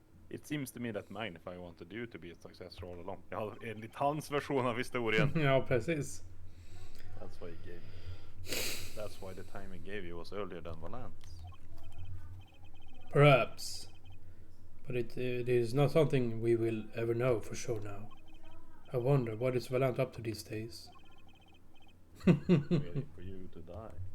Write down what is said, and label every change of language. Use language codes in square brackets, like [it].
[en] It seems to me that Magnify wanted you to be a success all along. [sv] Ja, enligt hans version av historien. Ja, precis. [en] That's why the time he gave you was earlier than Valant's. Perhaps. But it is not something we will ever know for sure now. I wonder, what is Valant up to these days? Waiting for you to die.